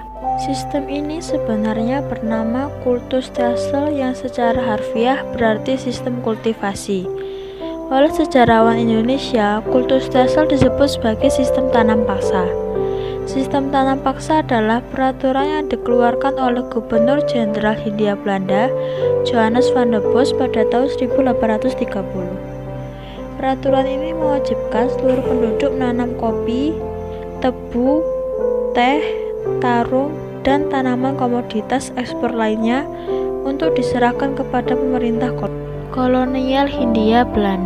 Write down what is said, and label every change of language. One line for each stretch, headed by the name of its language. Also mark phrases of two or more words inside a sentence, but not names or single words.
Indonesian: Sistem ini sebenarnya bernama
Dutch: kultur stelsel
Indonesian: yang secara harfiah berarti sistem kultivasi. Oleh sejarawan Indonesia,
Dutch: kultur stelsel
Indonesian: disebut sebagai sistem tanam paksa. Sistem tanam paksa adalah peraturan yang dikeluarkan oleh Gubernur Jenderal Hindia Belanda, Johannes van der Bos pada tahun 1830. Peraturan ini mewajibkan seluruh penduduk menanam kopi, tebu, teh, tarung, dan tanaman komoditas ekspor lainnya untuk diserahkan kepada pemerintah kolonial Hindia Belanda.